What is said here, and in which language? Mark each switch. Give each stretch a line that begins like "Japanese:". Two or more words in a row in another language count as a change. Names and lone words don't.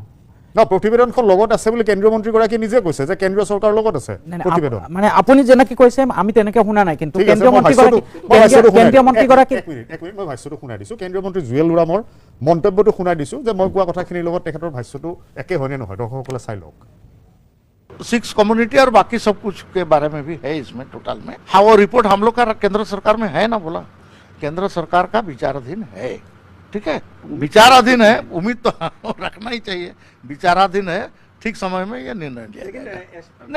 Assamese: প্ৰতিবেদনখন লগত আছে বুলি কেন্দ্ৰীয় মন্ত্ৰীগৰাকীয়ে নিজে কৈছে যে কেন্দ্ৰীয় চৰকাৰৰ লগত আছে প্ৰতিবেদন মানে আপুনি যেনেকৈ কৈছে আমি তেনেকৈ শুনা নাই কিন্তু কেন্দ্ৰীয় মন্ত্ৰীগৰাকী মই ভাষ্যটো শুনাই দিছোঁ কেন্দ্ৰীয় মন্ত্ৰী জুৱেল ওৰামৰ মন্তব্যটো শুনাই দিছোঁ যে মই কোৱা কথাখিনিৰ লগত তেখেতৰ ভাষ্যটো একে হয়নে নহয় দৰ্শকসকলে চাই লওক
Hindi: 6 कम्युनिटी और बाकी सब कुछ के बारे में भी है इसमें टोटल में हाँ वो रिपोर्ट हम लोग का केंद्र सरकार में है ना बोला केंद्र सरकार का विचाराधीन है, ठीक है, विचाराधीन है, उम्मीद तो रखना ही चाहिए, विचाराधीन है, ठीक समय में यह निर्णय लिया जाएगा।